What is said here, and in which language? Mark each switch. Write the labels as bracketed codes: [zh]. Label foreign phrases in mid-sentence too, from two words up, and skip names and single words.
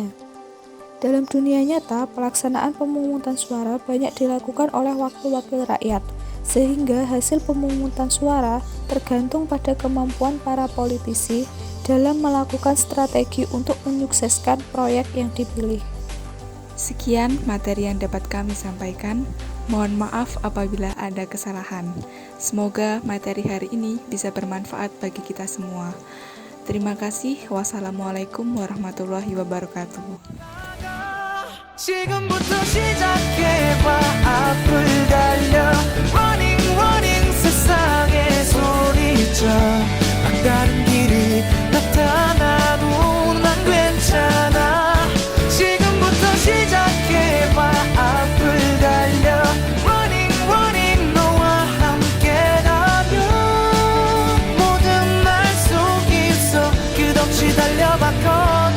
[id] Dalam dunia nyata, pelaksanaan pemungutan suara banyak dilakukan oleh wakil-wakil rakyat, sehingga hasil pemungutan suara tergantung pada kemampuan para politisi dalam melakukan strategi untuk menyukseskan proyek yang dipilih. Sekian materi yang dapat kami sampaikan. Mohon maaf apabila ada kesalahan. Semoga materi hari ini bisa bermanfaat bagi kita semua. Terima kasih. [ar] Wassalamualaikum warahmatullahi wabarakatuh. [ko] 지금부터 시작해봐 앞을 달려 [en] Running running [ko] 세상에 소리쳐 막다른 길이 나타나도 난 괜찮아 지금부터 시작해봐 앞을 달려 [en] Running running [ko] 너와 함께라면 모든 날 속 있어 끝없이 달려봐